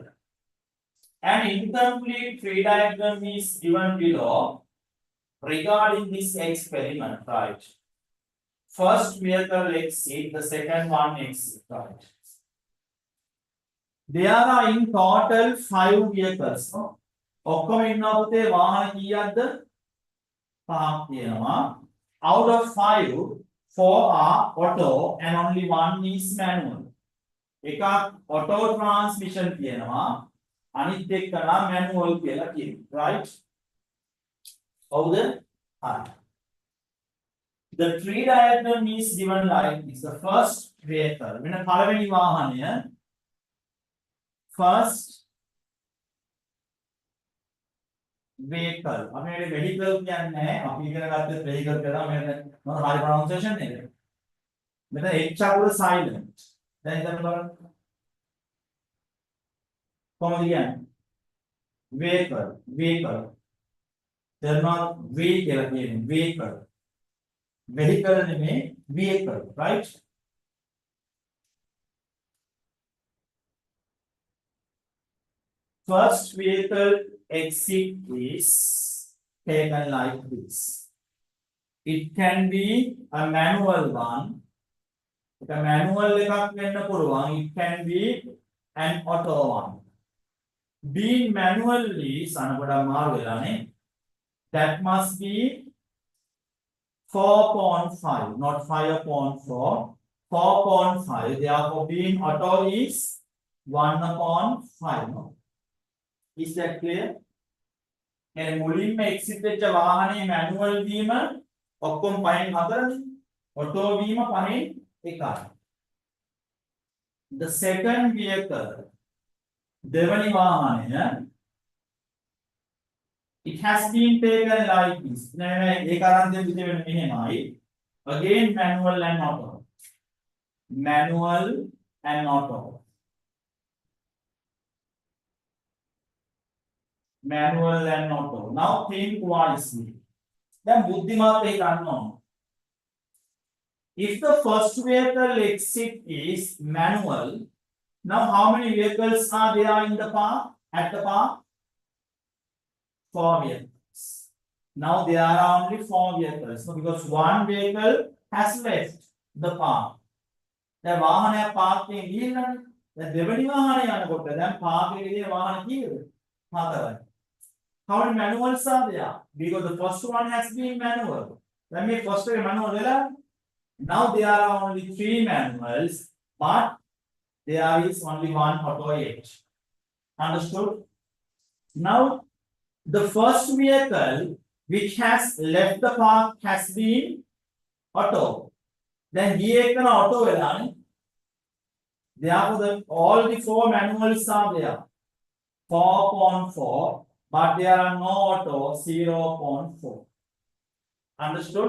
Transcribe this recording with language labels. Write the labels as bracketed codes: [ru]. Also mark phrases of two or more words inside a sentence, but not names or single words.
[en] An incomplete tree diagram is given below regarding this experiment, right? First vehicle exit, the second one exit, right? There are in total 5 vehicles. [si] ඔක්කොම ඉන්නවා පුතේ වාහන කීයක්ද? 5ක් තියෙනවා. [en] Out of 5, 4 are auto and only 1 is manual. [si] එකක් [en] auto transmission [si] තියෙනවා. අනිත් එක නම් manual කියලා කියනවා. Right? හවුද? හරි. [en] The tree diagram is given like this. The first vehicle. [si] මෙන්න පළවෙනි වාහනය. [en] First vehicle. [si] අපි මේ vehicle කියන්නේ නැහැ. අපි ඉගෙන ගත්තේ vehicle කියලා මෙන්න මොන හරි pronunciation නේද? මෙතන H අකුර silent. දැන් ඉතින් බලන්න. කොහොමද කියන්නේ? [en] Vehicle, vehicle. [si] දෙනවා V කියලා කියන්නේ vehicle. [en] Vehicle නෙමෙයි vehicle, right? First vehicle exit is taken like this. It can be a manual one. It's a manual [si] එකක් වෙන්න පුළුවන්. [en] It can be an auto one. Being manually [si] සනපඩ මාරු වෙලානේ. [en] That must be 4.5, not 5.4. 4.5. Therefore, being auto is 1/5. No? Is that clear? And [si] මුලින්ම exit වෙච්ච වාහනේ manual වීම ඔක්කොම පහෙන් 4නේ. auto වීම පහෙන් 1යි. [en] The second vehicle [si] දෙවනි වාහනය [en] it has been taken like this. [si] නෑ ඒක අරන් දෙන්න මෙහෙමයි. [en] Again manual and auto. Manual and auto. Manual and auto. Now think wisely. Then [si] බුද්ධිමත් වෙ ගන්න ඕන. [en] If the first vehicle exit is manual, now how many vehicles are there in the park? At the park? 4 vehicles. Now there are only 4 vehicles. So because one vehicle has left the park. [si] දැන් වාහනය පාර්ක් එකේ ගිහිල්ලානේ. දැන් දෙවෙනි වාහනේ යනකොට දැන් පාර්ක් එකේ තියෙන වාහන කීයද? 4යි. [en] How many manuals are there? Because the first one has been manual. Let me first one manual වෙලා. Now there are only 3 manuals, but there is only one auto yet. Understood? Now the first vehicle which has left the park has been auto. Then here is an auto වෙලානේ. Therefore, all the 4 manuals are there. 4.4, but there are no auto. 0.4. Understood?